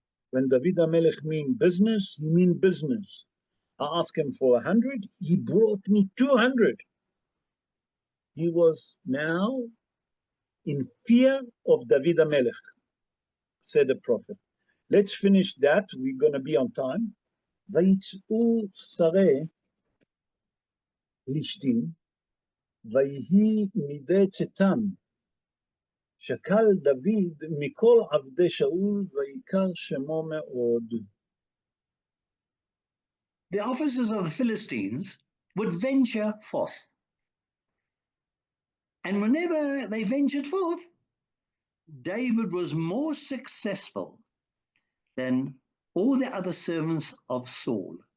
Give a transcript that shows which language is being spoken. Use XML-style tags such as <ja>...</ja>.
<en>When David HaMelech mean business, he mean business. I asked him for 100, he brought me 200. He was now in fear of David HaMelech, said the prophet. Let's finish that, we're going to be on time.</en> <he>ויצאו שרי פלישתים, ויהי מידי צאתם, שקל דוד מכל עבדי שאול, ויקר שמו מאוד.</he> <en>The officers of the Philistines would venture forth. And whenever they ventured forth, David was more successful than all the other servants of Saul.</en>